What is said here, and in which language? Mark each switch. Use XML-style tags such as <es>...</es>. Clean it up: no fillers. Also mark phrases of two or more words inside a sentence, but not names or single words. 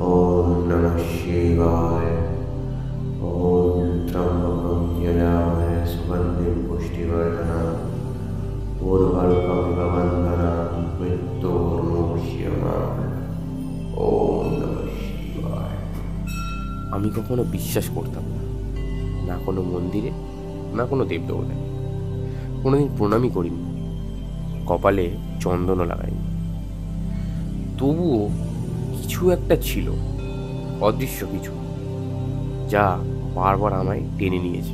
<sa>ॐ नमः शिवाय। ॐ त्र्यम्बकं यजामहे सुगन्धिं पुष्टिवर्धनम् उर्वारुकमिव बन्धनान् मृत्योर्मुक्षीयमामृतम्। ॐ नमः शिवाय।</sa> <bn>আমি কখনো বিশ্বাস করতাম না কোনো মন্দিরে, না কোনো দেবদেবতায়। কোনোদিন প্রণামই করিনি, কপালে চন্দনও লাগাইনি। তবুও কিছু একটা ছিল, অদৃশ্য কিছু, যা বারবার আমায় টেনে নিয়েছে।</bn>